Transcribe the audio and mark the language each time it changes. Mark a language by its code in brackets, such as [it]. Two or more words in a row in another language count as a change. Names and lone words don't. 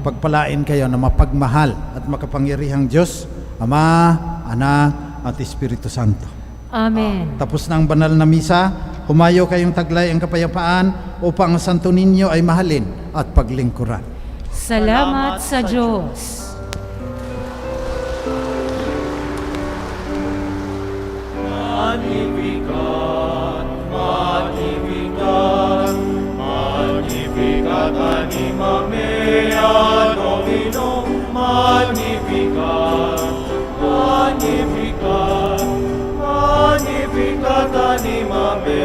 [tl] Pagpalain kayo na mapagmahal at makapangyarihang Diyos, Ama, Anak at Espiritu Santo. Amen. Tapos na ang banal na misa, humayo kayong taglay ang kapayapaan upang ang Santo Niño ay mahalin at paglingkuran. Salamat sa Diyos. [la] Magnificat, magnificat, magnificat anima mea Domino, magnificat, magnificat, magnificat anima